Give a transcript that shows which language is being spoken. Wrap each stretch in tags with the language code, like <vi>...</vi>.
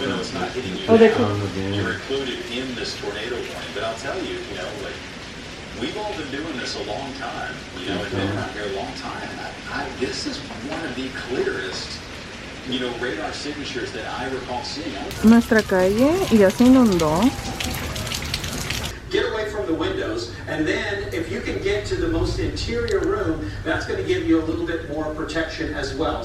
<en>even though it's not hitting you oh, now, you're included in this tornado warning. But I'll tell you, you know, like, we've all been doing this a long time, you know, and been around here a long time. This is one of the clearest, you know, radar signatures that I recall seeing.</en> <es>Nuestra calle ya se inundó.</es> <en>Get away from the windows, and then if you can get to the most interior room, that's going to give you a little bit more protection as well.</en>